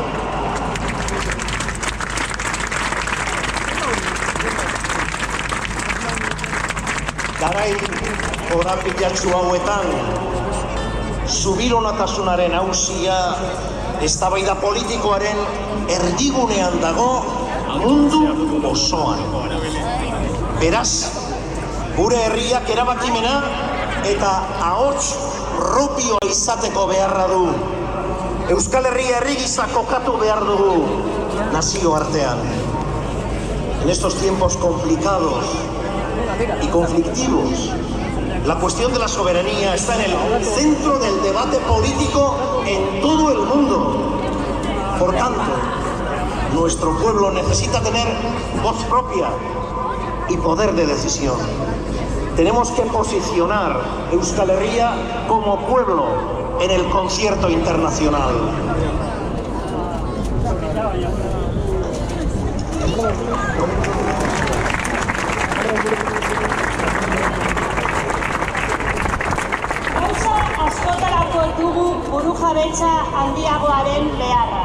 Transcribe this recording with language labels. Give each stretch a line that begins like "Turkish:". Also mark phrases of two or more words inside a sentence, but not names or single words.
Basque: Garai korapilatsu hauetan, subiranotasunaren auzia eztabaida politikoaren erdigunean dago mundu osoan. Beraz, gure herriak erabakimena eta ahots propioa izateko beharra du. Euskal Herria herri gisa kokatu behar dugu nazioartean.
Spanish: En estos tiempos complicados y conflictivos, la cuestión de la soberanía está en el centro del debate político en todo el mundo. Por tanto, nuestro pueblo necesita tener voz propia y poder de decisión. Tenemos que posicionar Euskal Herria como pueblo en el concierto internacional.
Basque: Askotarako dugu burujabetza handiagoaren beharra.